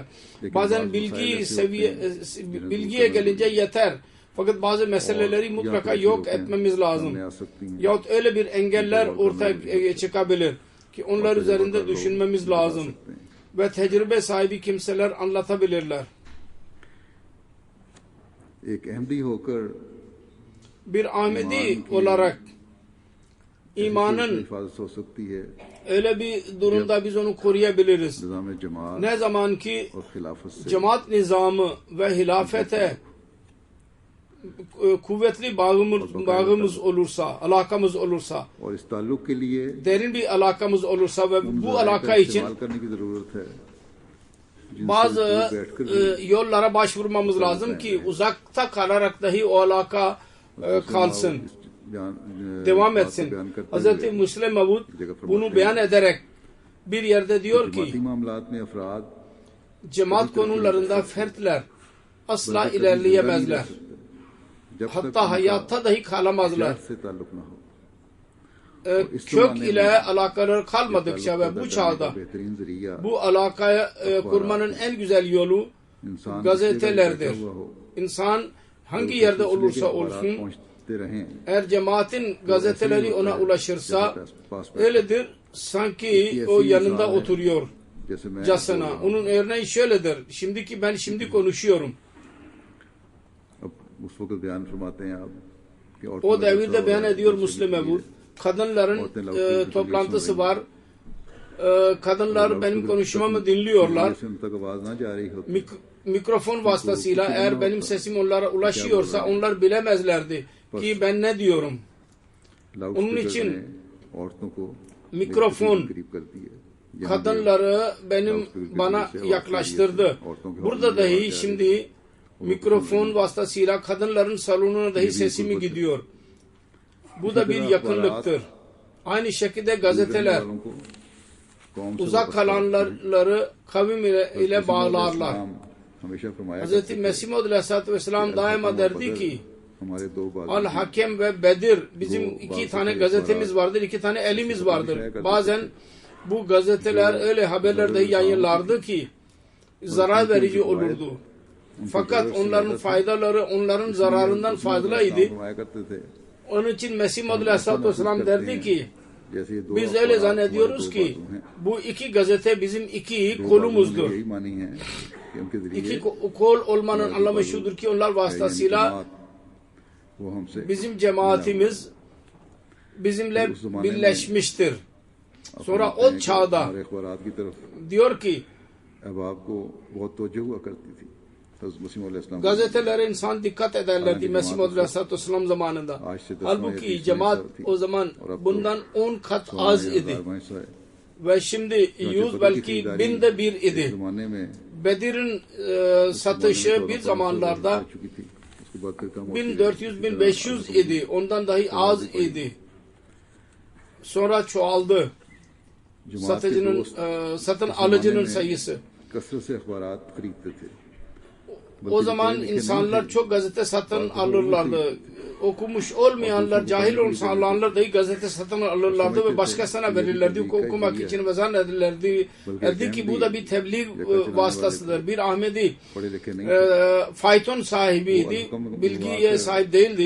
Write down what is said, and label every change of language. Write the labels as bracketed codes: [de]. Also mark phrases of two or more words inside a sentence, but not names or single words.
[tr] Bazen bilgiye gelince yeter. Fakat bazı meseleleri mutlaka yok etmemiz lazım. [ur] آ سکتی ہیں [tr] Yahut öyle bir engeller ortaya çıkabilir ki onlar üzerinde düşünmemiz lazım. Ve tecrübe sahibi kimseler anlatabilirler. [ur] ایک احمدی ہو کر [tr] Bir Ahmedi olarak imanın [ur] حفاظت ہو سکتی ہے [tr] öyle bir durumda biz onu koruyabiliriz. [ur] نظام جماعت [tr] Ne zaman ki [ur] اور خلافت سے [tr] cemaat nizamı ve hilafete kuvvetli bağımız olursa, alakamız olursa, [ur] اور اس تعلق کے لیے [tr] derin bir alakamız olursa ve bu alaka için [ur] استعمال کرنے کی ضرورت ہے [tr] bazı yollara başvurmamız lazım ki uzakta kalarak dahi o alaka kalsın, devam etsin. Hz. Müslim Mevud bunu beyan ederek bir yerde diyor ki [ur] جماعتی معاملات میں افراد [tr] cemaat konularında fertler asla ilerleyemezler. [ur] جب تک [tr] Hatta hayatta dahi kalamazlar. [ur] سے تعلق نہ ہو [tr] Kök ile alakaları kalmadıkça ve bu çağda [ur] بہترین ذریعہ [tr] bu alakayı kurmanın en güzel yolu [ur] इंसान [tr] gazetelerdir. [ur] ہوا ہو [tr] İnsan hangi yerde olursa olsun [ur] پہنچتے رہیں [tr] eğer cemaatin gazeteleri ona ulaşırsa öyledir sanki o yanında oturuyor [ur] جیسے میں [tr] casına. Onun örneği şöyledir. Şimdi konuşuyorum. [ur] اب اس وقت بیان فرماتے ہیں آپ کہ [tr] O devirde beyan ediyor Müslim Mevud. Kadınların toplantısı var. Kadınlar benim konuşmamı dinliyorlar. [ur] تک آواز نہ جا رہی ہوتی [tr] Mikrofon vasıtasıyla eğer benim sesim onlara ulaşıyorsa onlar bilemezlerdi ki ben ne diyorum. Onun için [ur] عورتوں کو [tr] mikrofon [ur] قریب کر دیے [tr] kadınları bana yaklaştırdı. Burada dahi şimdi mikrofon vasıtasıyla kadınların salonuna dahi sesimi gidiyor. Bu da bir yakınlıktır. Aynı şekilde gazeteler uzak kalanları kavim ile bağlarlar. Hz. Mesih Maud [ar] عليه الصلاة والسلام [tr] daima derdi ki [ur] ہمارے دو بازو [tr] Al Hakem ve Bedir bizim iki tane gazetemiz vardır, iki tane elimiz vardır. Bazen bu gazeteler öyle haberler dahi yayınlardı ki zarar verici olurdu. Fakat onların faydaları onların zararından fazlaydı. [ur] فرمایا کرتے تھے [tr] Onun için Mesih Muhammed [ar] عليه الصلاة والسلام [tr] derdi ki [ur] جیسے یہ دو [tr] biz öyle [ur] अखबार [tr] zannediyoruz [ur] ہمارے دو [tr] ki [ur] بازو ہیں. [tr] bu iki gazete bizim iki [ur] दो [tr] kolumuzdur. [ur] بازوؤں نے یہی معنی ہے کہ ان کے ذریعے [tr] İki kol olmanın anlamı şudur ki onlar vasıtasıyla [ur] جماعت وہ ہم سے [tr] bizim cemaatimiz bizimle birleşmiştir. Sonra [ur] अपने [tr] o çağda [ur] ہمارے اخبارات کی طرف [tr] diyor ki [ur] احباب کو بہت توجہ ہوا کرتی تھی حضرت مسیح مولا اسلام [tr] gazetelere insan dikkat ederlerdi Mesih Muhammed [ar] عليه الصلاة والسلام [tr] zamanında. Halbuki cemaat o zaman bundan 10 kat az idi. Ve şimdi 100 belki 1000'de bir idi. [ur] زمانے میں [tr] Bedir'in satışı bir zamanlarda 1400-1500 idi. Ondan dahi az idi. Sonra çoğaldı. Satıcının, satın alıcının sayısı. [ur] کثرت سے اخبارات خریدتے تھے [tr] O zaman insanlar çok gazete satın alırlardı. Okumuş olmayanlar, cahil olanlar dahi gazete satın alırlardı ve başkasına verirlerdi okumak için ve zannederlerdi ki bu da bir tebliğ vasıtasıdır. Bir Ahmedi fayton sahibiydi, bilgiye sahip değildi.